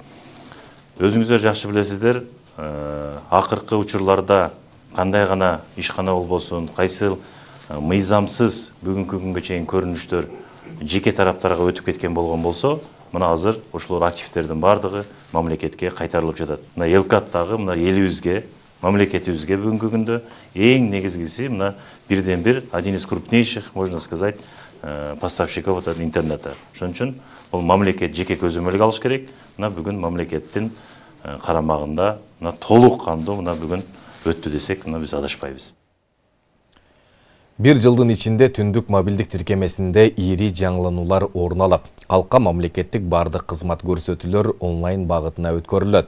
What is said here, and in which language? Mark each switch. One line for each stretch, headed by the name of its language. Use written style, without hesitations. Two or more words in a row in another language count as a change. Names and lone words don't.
Kyrgyz: Өзүңүздөр жакшы билесиздер, акыркы учурларда кандай гана ишкана болбосун, кайсы мыйзамсыз бүгүнкү күнгө чейин көрүнүштөр жеке тараптарга өтүп кеткен болгон болсо, мына азыр ошолор активтердин бардыгы мамлекетке кайтарылып жатат. Мына Элкаттагы мына элибизге, мамлекетибизге бүгүнкү күндө эң негизгиси мына бирден бир
Russian: один из крупнейших, можно сказать, поставщиков интернета.
Kyrgyz: Ошон үчүн бул мамлекет жеке көзөмөлгө алыш керек. Мына бүгүн мамлекеттин карамагында мына толук кандуу мына бүгүн өттү десек, мына биз адашпайбыз. Бир жылдын ичинде түндүк мобилдик тиркемесинде ири жаңылануулар орун алып, калкка мамлекеттик бардык кызмат көрсөтүүлөр онлайн багытына өткөрүлөт.